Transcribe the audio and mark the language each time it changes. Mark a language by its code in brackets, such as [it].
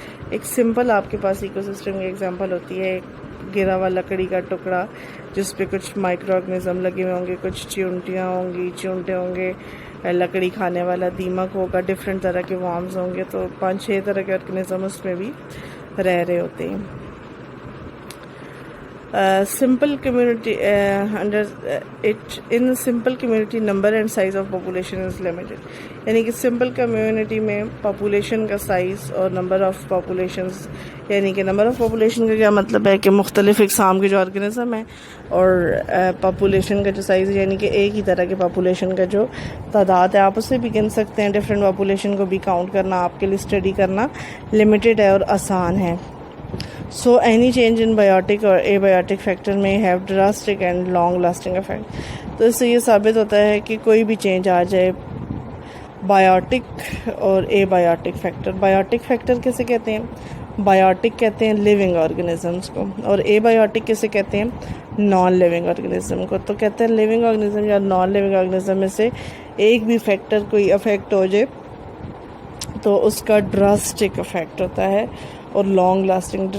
[ur] ایک سمپل آپ کے پاس ایکو سسٹم کی ایگزامپل ہوتی ہے ایک گرا ہوا لکڑی کا ٹکڑا جس پہ کچھ مائکرو آرگنزم لگے ہوئے ہوں گے, کچھ چیونٹیاں ہوں گی, چونٹے ہوں گے, لکڑی کھانے والا دیمک ہوگا, ڈفرینٹ طرح کے وارمز ہوں گے, تو 5-6 طرح کے آرگنزم اس میں بھی رہ رہے ہوتے ہیں. [en] simple community under it in simple community number and size of population is limited. [ur] یعنی کہ سمپل کمیونٹی میں پاپولیشن کا سائز اور نمبر آف پاپولیشنز, یعنی کہ نمبر آف پاپولیشن کا کیا مطلب ہے کہ مختلف اقسام کے جو آرگنزم ہیں, اور پاپولیشن کا جو سائز یعنی کہ ایک ہی طرح کے پاپولیشن کا جو تعداد ہے آپ اسے بھی گن سکتے ہیں. ڈفرینٹ پاپولیشن کو بھی کاؤنٹ کرنا آپ کے لیے اسٹڈی کرنا لمیٹڈ ہے اور آسان ہے. [en] So any change in biotic or abiotic factor may have drastic and long lasting effect. [ur] تو اس سے یہ ثابت ہوتا ہے کہ کوئی بھی چینج آ جائے بایوٹک اور اے بایوٹک فیکٹر. بایوٹک فیکٹر کیسے کہتے ہیں؟ بایوٹک کہتے ہیں لیونگ آرگنزمس کو, اور اے بایوٹک کیسے کہتے ہیں؟ نان لیونگ آرگنزم کو. تو کہتے ہیں لیونگ آرگنزم یا نان لیونگ آرگنزم میں سے ایک بھی فیکٹر کوئی افیکٹ ہو جائے تو اس کا ڈراسٹک افیکٹ ہوتا ہے اور لانگ لاسٹنگ.